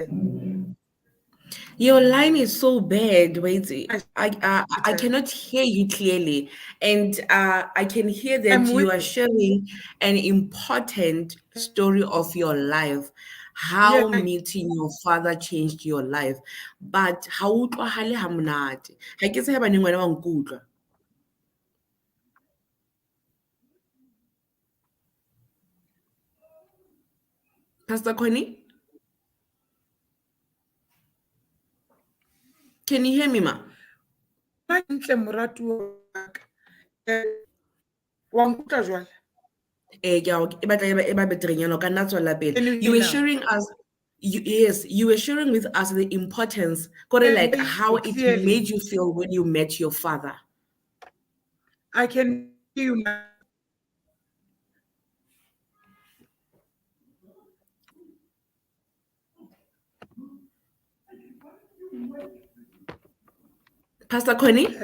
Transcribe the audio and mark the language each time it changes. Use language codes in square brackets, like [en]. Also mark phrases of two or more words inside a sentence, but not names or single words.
[en] your line is so bad. Wait, I I cannot hear you clearly, and I can hear that I'm with you are you. sharing an important story of your life, Yeah, how meeting your father changed your life. [st] But ha o utlwahale ha monate. Ha ke tsebe baneng wena wa nkutlwa. [en] Pastor Connie, can you hear me, ma? [st] ntle moratuwa wa ka. Eh, wa nkutlwa jwale? Ke e batla e ba beterenyana o ka nna tswela pele. [en] Can you You hear me were now? sharing us. yes, you were sharing with us the importance, Kore, Can like hear how you it made clearly. you feel when you met your father. I can hear you now. Pastor Connie?